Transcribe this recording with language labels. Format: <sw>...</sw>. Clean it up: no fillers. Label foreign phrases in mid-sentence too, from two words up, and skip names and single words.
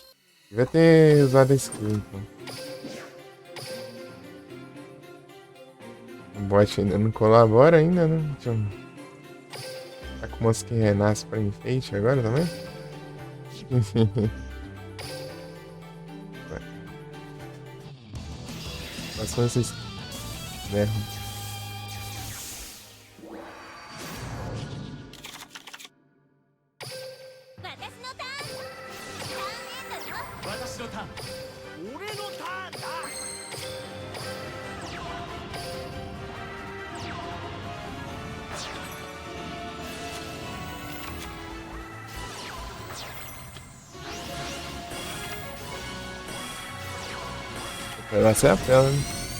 <pt>Devia ter usado a skill então. O bot ainda não colabora ainda, né? Deixa eu... Tá com moço que renasce pra enfeite agora também? Passou esses berros.</pt> <ja>私のターン俺のターンだ</ja> <pt>Vai ser a tela, né?</pt>